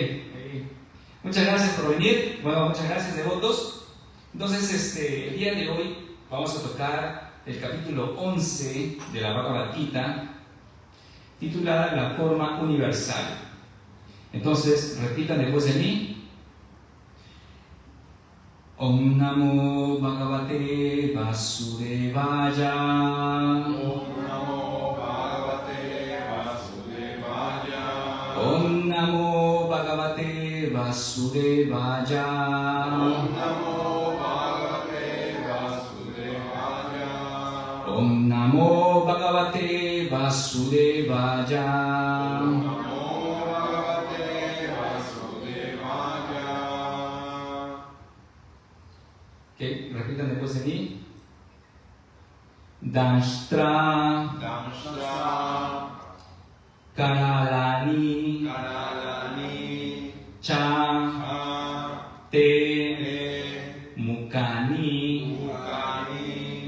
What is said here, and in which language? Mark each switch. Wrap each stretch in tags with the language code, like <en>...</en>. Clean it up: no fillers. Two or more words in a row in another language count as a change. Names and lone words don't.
<es>Muchas gracias por venir. Bueno, muchas gracias, devotos. Entonces, el día de hoy vamos a tocar el capítulo 11 de la Bhagavad Gita, titulada La forma universal. Entonces, repitan después de mí.</es> <sa>ॐ नमो भगवते वासुदेवाय. ॐ नमो भगवते वासुदेवाय. ॐ नमो भगवते वासुदेवाय. ॐ नमो भगवते वासुदेवाय. ॐ नमो भगवते वासुदेवाय. ॐ नमो भगवते वासुदेवाय.</sa> <es>Ok, repitan después de mí.</es> <sa>Dashtra Damshra Karalani Karalani Cha Ha ते मुखानि. Mukani</sa>